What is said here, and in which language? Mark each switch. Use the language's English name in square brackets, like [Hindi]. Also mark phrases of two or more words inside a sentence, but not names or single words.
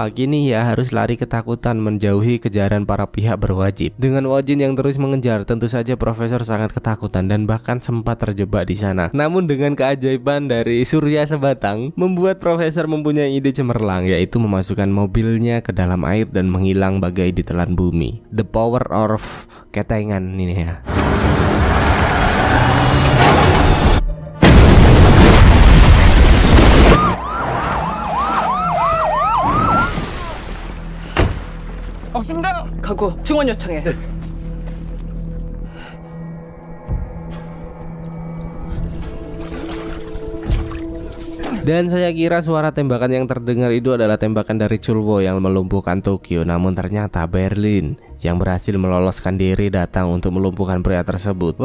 [Indonesian] Kini ia harus lari ketakutan menjauhi kejaran para pihak berwajib. Dengan Wojin yang terus mengejar, tentu saja profesor sangat ketakutan dan bahkan sempat terjebak di sana. Namun dengan keajaiban dari surya sebatang, membuat profesor mempunyai ide cemerlang, yaitu memasukkan mobilnya ke dalam air dan menghilang bagai ditelan bumi. [English] The power of [Indonesian] ketengan ini ya. [Korean] 없습니다. 각오 증원 요청해. [Indonesian] Dan saya kira suara tembakan yang terdengar itu adalah tembakan dari Chulwo yang melumpuhkan Tokyo. Namun ternyata Berlin yang berhasil meloloskan diri datang untuk melumpuhkan pria tersebut.